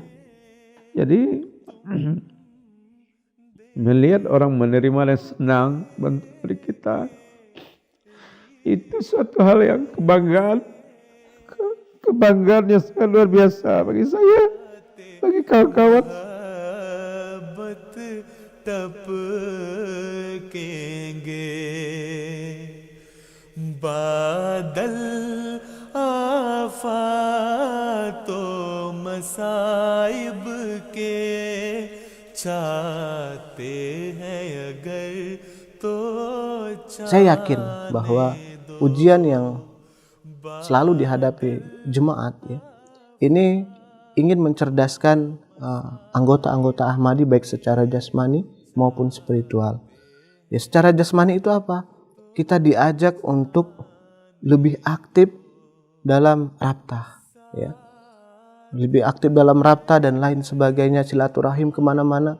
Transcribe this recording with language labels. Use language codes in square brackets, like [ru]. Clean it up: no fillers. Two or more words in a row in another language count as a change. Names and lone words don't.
[id] Jadi melihat orang menerima dan senang bantu dari kita, itu suatu hal yang kebanggaan. kebanggaan yang sangat luar biasa bagi saya, bagi kawan-kawan. [hi] मोहब्बत टपकेंगे बादल आफातों मसाइब के चाहते हैं अगर तो [id] Saya yakin bahwa ujian yang selalu dihadapi jemaat ya, ini ingin mencerdaskan anggota-anggota Ahmadi baik secara jasmani maupun spiritual. Ya, secara jasmani itu apa? Kita diajak untuk lebih aktif dalam raptah, ya, lebih aktif dalam raptah dan lain sebagainya, silaturahim kemana-mana.